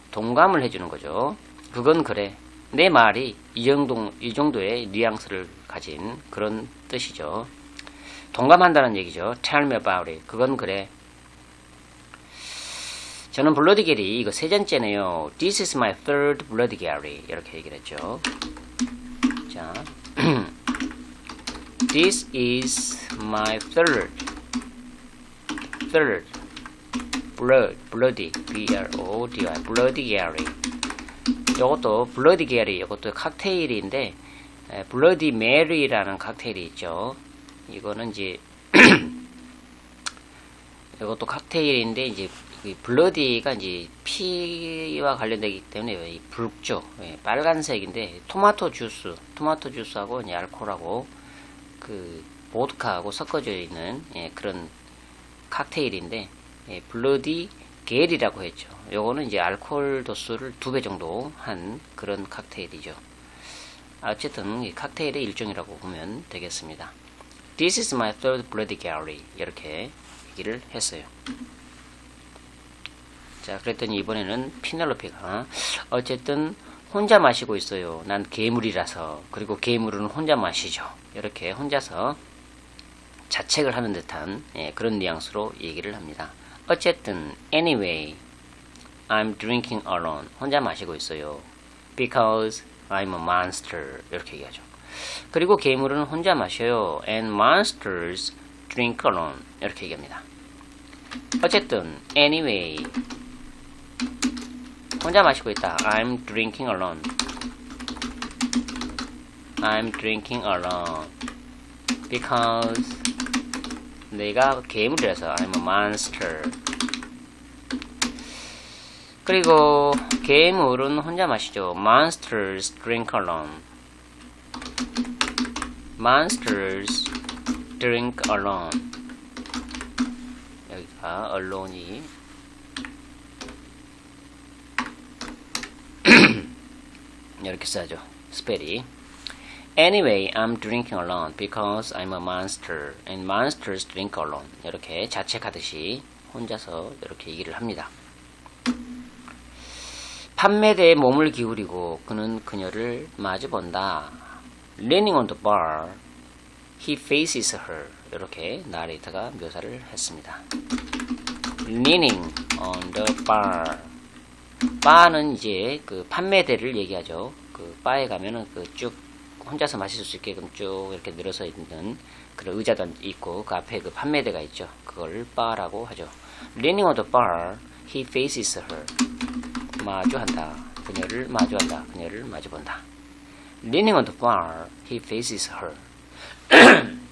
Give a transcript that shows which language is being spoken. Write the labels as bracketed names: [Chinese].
[Korean] 동감을 해주는 거죠. 그건 그래. 내 말이 이 정도의 뉘앙스를 가진 그런 뜻이죠. 동감한다는 얘기죠. [English] Tell me about it. [Korean] 그건 그래. 저는 블러디 게리 이거 3잔째네요. [English] This is my third bloody Gary. [Korean] 이렇게 얘기를 했죠. [English] 자, This is my third bloody B-R-O-D-Y bloody Gary. [Korean] 이것도 블러디 게리, 이것도 칵테일인데 블러디 메리라는 칵테일이 있죠. 이거는 이제 이것도 칵테일인데 이제 블러디가 이제 피와 관련되기 때문에 이 붉죠. 빨간색인데 토마토 주스하고 이제 알코올하고 그 보드카하고 섞어져 있는 그런 칵테일인데 블러디 게리라고 했죠. 요거는 이제 알코올 도수를 2배 정도 한 그런 칵테일이죠. 어쨌든 이 칵테일의 일종이라고 보면 되겠습니다. [English] This is my third bloody Gary. [Korean] 이렇게 얘기를 했어요. 자, 그랬더니 이번에는 피넬로페가 어쨌든 혼자 마시고 있어요. 난 괴물이라서. 그리고 괴물은 혼자 마시죠. 이렇게 혼자서 자책을 하는 듯한 그런 뉘앙스로 얘기를 합니다. 어쨌든 [English] anyway, I'm drinking alone. [Korean] 혼자 마시고 있어요. [English] Because I'm a monster. [Korean] 이렇게 얘기하죠. 그리고 괴물은 혼자 마셔요. [English] And monsters drink alone. [Korean] 이렇게 얘기합니다. 어쨌든 [English] anyway, [Korean] 혼자 마시고 있다. [English] I'm drinking alone. I'm drinking alone. Because [Korean] 내가 괴물이라서 [English] I'm a monster. [Korean] 그리고 괴물은 혼자 마시죠. [English] Monsters drink alone. Monsters drink alone. [Korean] 여기가 alone이 이렇게 써야죠. 스펠이. [English] Anyway, I'm drinking alone because I'm a monster and monsters drink alone. [Korean] 이렇게 자책하듯이 혼자서 이렇게 얘기를 합니다. 판매대에 몸을 기울이고 그는 그녀를 마주본다. [English] Leaning on the bar, he faces her. [Korean] 이렇게 나레이터가 묘사를 했습니다. [English] Leaning on the bar. [Korean] 바는 이제 그 판매대를 얘기하죠. 그 바에 가면은 그 쭉 혼자서 마실 수 있게끔 쭉 이렇게 늘어서 있는 그런 의자도 있고 그 앞에 그 판매대가 있죠. 그걸 바라고 하죠. [English] Leaning on the bar, he faces her. [Korean] 마주한다. 그녀를 마주한다. 그녀를 마주본다. [English] Leaning on the bar, he faces her.